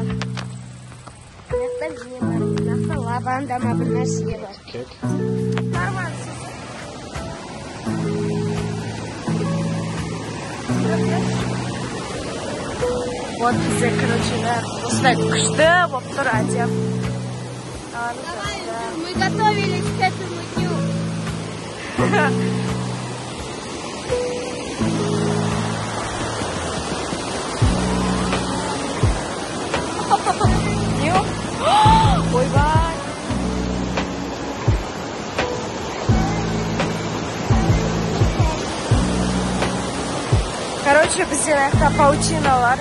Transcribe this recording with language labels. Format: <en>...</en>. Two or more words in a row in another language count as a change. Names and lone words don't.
<kk>Мынақта не бар, мынақта лаванда ма бір нәрсе бар. Нормально. Вот бізде, короче, осындай күшті болып тұр әдем.</kk> <ru>Мы готовились к этому дню.</ru> <kk>Ойбай! Короче, бізде мынақта паутиналар.</kk>